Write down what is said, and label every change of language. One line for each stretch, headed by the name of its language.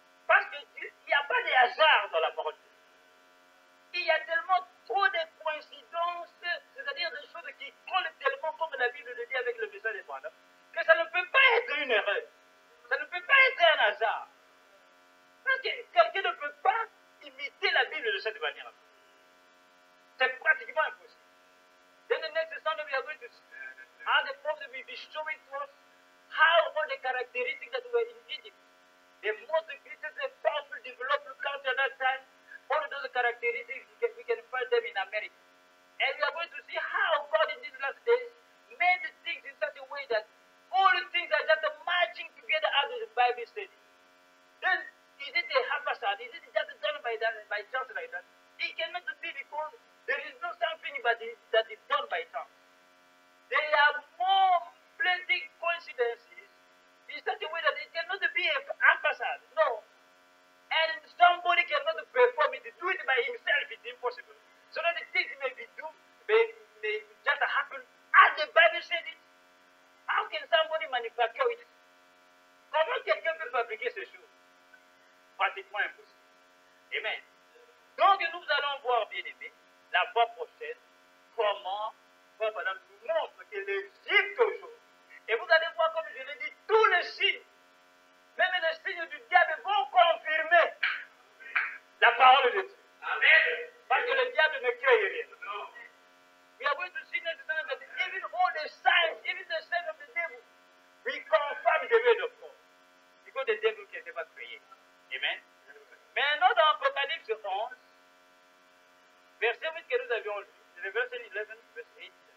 French: Parce qu'il n'y a pas de hasard dans la parole de Dieu. Il y a tellement trop de coïncidences, c'est-à-dire des choses qui collent tellement, comme la Bible le dit avec le message des Bwana, que ça ne peut pas être une erreur. Ça ne peut pas être un hasard. Parce que quelqu'un ne peut pas imiter la Bible de cette manière. C'est pratiquement impossible.
English: Then the next Sunday we are going to the prophet will be showing to us how all the characteristics that were in Egypt, the most greatest and powerful developed country at that time, all of those characteristics we can find them in America. And we are going to see how God in these last days made things in such a way that all the things are just matching together as the Bible says. Then is it a haphazard? Is it just done by chance like that? It cannot be because there is no something that is done by chance. There are more plenty coincidences in such a way that it cannot be a haphazard. No. And somebody cannot perform it, do it by himself, it's impossible. So that the things may just happen as the Bible said it. How can somebody manufacture it?
French: Comment quelqu'un peut fabriquer ces choses? Pratiquement impossible. Amen. Donc nous allons voir, bien aimé, la fois prochaine, comment Madame nous montre que l'Égypte aujourd'hui, et vous allez voir, comme je l'ai dit, tous les signes, même les signes du diable vont confirmer la parole de Dieu. Amen. Parce que le diable ne crée rien.
English: We are going to see next time that even all the signs, even the signs of the devil, we confirm the word of God. Because the devil can never create. Amen.
French: Maintenant, dans Apocalypse 11, verset 8 que nous avions lu, c'est le verset 11, verset 8.